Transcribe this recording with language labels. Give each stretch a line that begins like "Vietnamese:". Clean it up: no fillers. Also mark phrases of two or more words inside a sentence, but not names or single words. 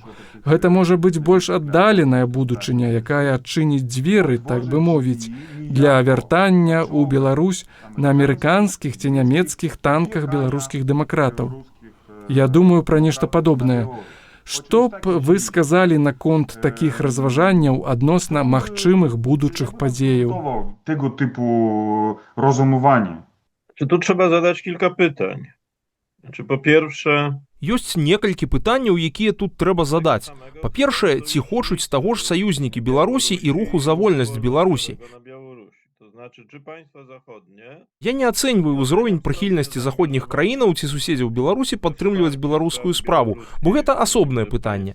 Belarusian: Гэта можа быць больш аддаленая будучыня, якая адчыніць дзверы, так бы мовіць, для вяртання ў Беларусь на амерыканскіх ці нямецкіх танках беларускіх дэмакратаў. Я думаю пра нешта падобнае. Што б вы сказалі наконт такіх разважанняў адносна магчымых будучых падзеяў?
Polish: Tego typu rozumowanie. Czy tu trzeba zadać kilka pytań? Znaczy, po pierwsze,
Belarusian: Ёсць некалькі пытанняў, якія тут трэба задаць. Па-першае, ці хочуць таго ж саюзнікі Беларусі і руху за вольнасць Беларусі? Я не ацэньваю ўзровень прыхільнасці заходніх краінаў ці суседзяў Беларусі падтрымліваць беларускую справу, бо гэта асобнае пытанне.